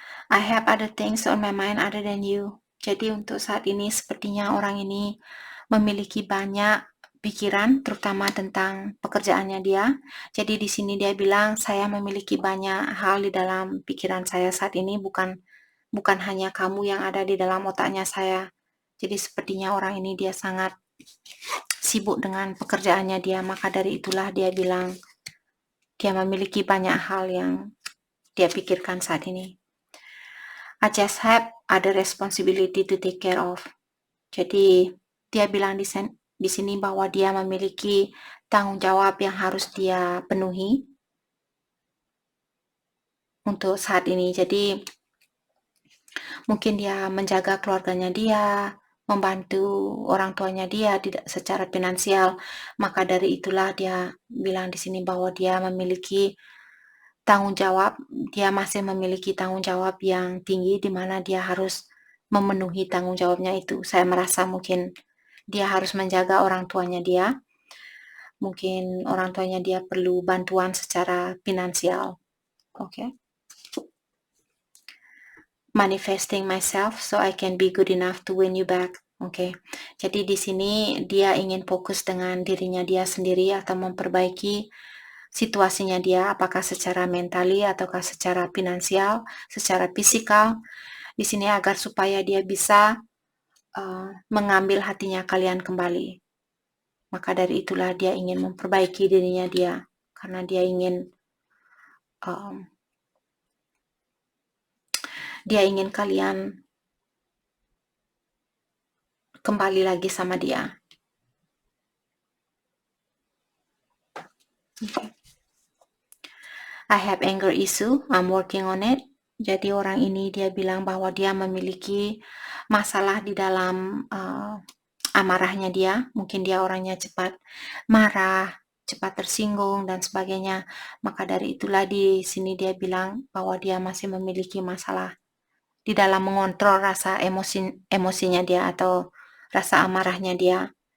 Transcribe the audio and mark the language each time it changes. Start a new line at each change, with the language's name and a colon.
English: I have other things on my mind other than you.
Indonesian: Jadi untuk saat ini sepertinya orang ini memiliki banyak pikiran, terutama tentang pekerjaannya dia. Jadi di sini dia bilang, saya memiliki banyak hal di dalam pikiran saya saat ini, bukan hanya kamu yang ada di dalam otaknya saya. Jadi sepertinya orang ini dia sangat sibuk dengan pekerjaannya dia, maka dari itulah dia bilang dia memiliki banyak hal yang dia pikirkan saat ini.
English: I just have other responsibility to take care of.
Indonesian: Jadi dia bilang di sini bahwa dia memiliki tanggung jawab yang harus dia penuhi untuk saat ini. Jadi mungkin dia menjaga keluarganya dia, membantu orang tuanya dia secara finansial. Maka dari itulah dia bilang di sini bahwa dia memiliki tanggung jawab, dia masih memiliki tanggung jawab yang tinggi di mana dia harus memenuhi tanggung jawabnya itu. Saya merasa mungkin dia harus menjaga orang tuanya dia. Mungkin orang tuanya dia perlu bantuan secara finansial. Okay.
English: Manifesting myself so I can be good enough to win you back. Oke.
Indonesian: Jadi di sini dia ingin fokus dengan dirinya dia sendiri atau memperbaiki situasinya dia, apakah secara mentali ataukah secara finansial, secara fisikal, di sini agar supaya dia bisa mengambil hatinya kalian kembali. Maka dari itulah dia ingin memperbaiki dirinya dia, karena dia ingin kalian kembali lagi sama dia. Okay.
English: I have anger issue, I'm working on it.
Indonesian: Jadi orang ini dia bilang bahwa dia memiliki masalah di dalam amarahnya dia. Mungkin dia orangnya cepat marah, cepat tersinggung dan sebagainya. Maka dari itulah di sini dia bilang bahwa dia masih memiliki masalah di dalam mengontrol rasa emosinya dia atau rasa amarahnya dia.